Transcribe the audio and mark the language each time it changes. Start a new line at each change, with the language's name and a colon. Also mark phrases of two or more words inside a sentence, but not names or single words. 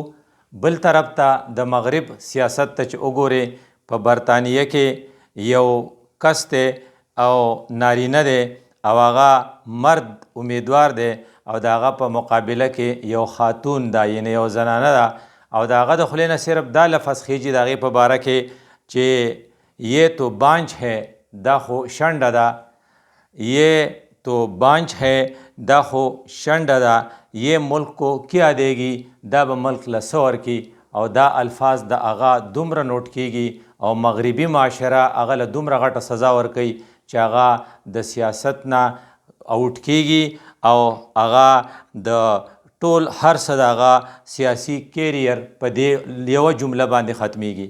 Pashto: بل طرف ته د مغرب سیاست ته چې وګورې په برطانیه کې یو کس دی او نارینه دی او هغه مرد امیدوار دی او د هغه په مقابله کې یو خاتون ده یعنې یو زنانه ده او د هغه د خولې نه صرف دا لفظ خیجي د هغې په باره کې چې
Urdu: یہ تو بانچ ہے
Pashto: دا خو شنډه ده,
Urdu: یہ تو بانچ ہے
Pashto: دا خو شنډه ده,
Urdu: یہ ملک کو کیا دے گی
Pashto: دا به ملک له څه ورکي. او دا الفاظ د هغه دومره نوٹ کیږي او مغربي معاشره هغه له دومره غټه سزا ورکوي چې هغه د سیاست نه اوټ کیږي او هغه د ټول هر څه د هغه سیاسي کیریر په دې یوه جمله باندې ختمیږي.